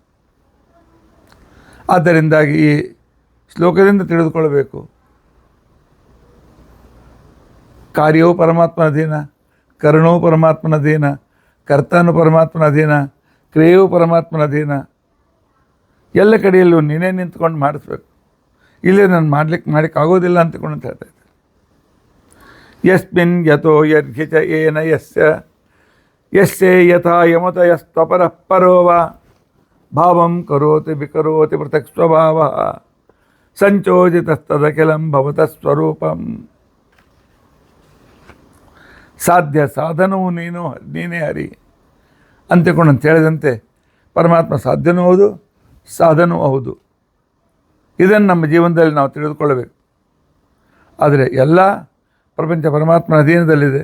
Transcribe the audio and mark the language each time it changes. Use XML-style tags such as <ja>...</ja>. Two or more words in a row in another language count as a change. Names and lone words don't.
<kn>ಆದ್ದರಿಂದಾಗಿ ಈ ಶ್ಲೋಕದಿಂದ ತಿಳಿದುಕೊಳ್ಳಬೇಕು, ಕಾರ್ಯವೂ ಪರಮಾತ್ಮನ ಅಧೀನ, ಕರ್ಣವೂ ಪರಮಾತ್ಮನ ಅಧೀನ, ಕರ್ತನೂ ಪರಮಾತ್ಮನ ಅಧೀನ, ಕ್ರಿಯೆಯೂ ಪರಮಾತ್ಮನ ಅಧೀನ. ಎಲ್ಲ ಕಡೆಯಲ್ಲೂ ನೀನೇ ನಿಂತ್ಕೊಂಡು ಮಾಡಿಸ್ಬೇಕು. ಇಲ್ಲೇ ನಾನು ಮಾಡಲಿಕ್ಕೆ ಆಗೋದಿಲ್ಲ ಅಂತಕೊಂಡು ಅಂತ ಹೇಳ್ತಾ ಇದ್ದೆ.</kn> <sa>ಯಸ್ಮಿನ್ ಯಥೋ ಯರ್ಘಿಚ ಏನ ಯಸ್ಸೇ ಯಥಾ ಯಮತ ಯಸ್ತಪರಃ ಪರೋವ ಭಾವಂ ಕರೋತಿ ವಿಕರೋತಿ ಪೃಥಕ್ ಸ್ವಭಾವ ಸಂಚೋದಿತಸ್ತದಖಿಲಂ ಭವತಃ ಸ್ವರೂಪಂ.</sa> <kn>ಸಾಧ್ಯ ಸಾಧನವು ನೀನೇ ಹರಿ ಅಂತಿಕೊಂಡು ಅಂತ ಹೇಳಿದಂತೆ ಪರಮಾತ್ಮ ಸಾಧ್ಯನೂ ಹೌದು, ಸಾಧನವೂ ಹೌದು. ಇದನ್ನು ನಮ್ಮ ಜೀವನದಲ್ಲಿ ನಾವು ತಿಳಿದುಕೊಳ್ಳಬೇಕು. ಆದರೆ ಎಲ್ಲ ಪ್ರಪಂಚ ಪರಮಾತ್ಮನ ಅಧೀನದಲ್ಲಿದೆ.</kn>